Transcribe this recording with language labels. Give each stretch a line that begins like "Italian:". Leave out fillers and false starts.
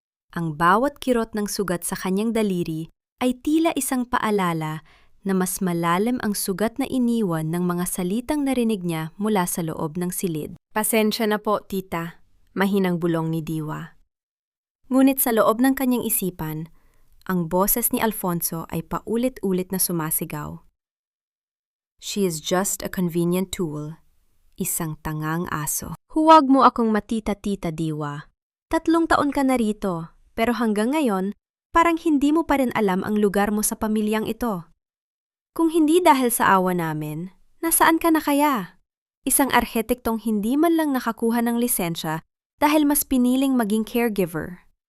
Filipino: Ang bawat kirot ng sugat sa kanyang daliri ay tila isang paalala na mas malalim ang sugat na iniwan ng mga salitang narinig niya mula sa loob ng silid. Pasensya na po, tita, mahinang bulong ni Diwa. Ngunit sa loob ng kanyang isipan, ang boses ni Alfonso ay paulit-ulit na sumasigaw.
English: She is just a convenient tool,
Filipino: isang tangang aso. Huwag mo akong matita-tita, Diwa. 3 taon ka na rito. Pero hanggang ngayon, parang hindi mo pa rin alam ang lugar mo sa pamilyang ito. Kung hindi dahil sa awa namin, nasaan ka na kaya? Isang arhitektong hindi man lang nakakuha ng lisensya dahil mas piniling maging caregiver.